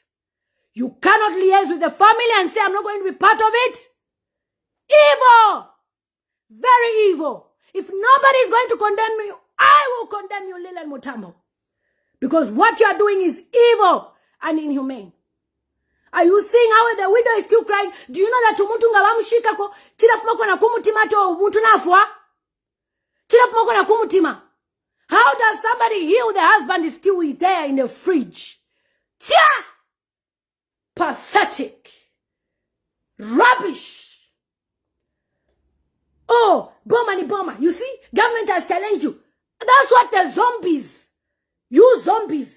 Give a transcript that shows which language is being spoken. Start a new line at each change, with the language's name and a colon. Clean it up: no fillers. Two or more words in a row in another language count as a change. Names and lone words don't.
English: You cannot liaise with the family and say, I'm not going to be part of it. Evil. Very evil. If nobody is going to condemn you, I will condemn you, Leland Mutambo. Because what you are doing is evil and inhumane. Are you seeing how the widow is still crying? Do you know that
Bemba: umuntu nga bamushika ko chira kumako na kumutima to umuntu nafwa? Chira kumako na kumutima.
English: How does somebody heal the husband is still there in the fridge? Chia! Pathetic. Rubbish. Oh, bomber. You see, government has challenged you. That's what the zombies. You zombies.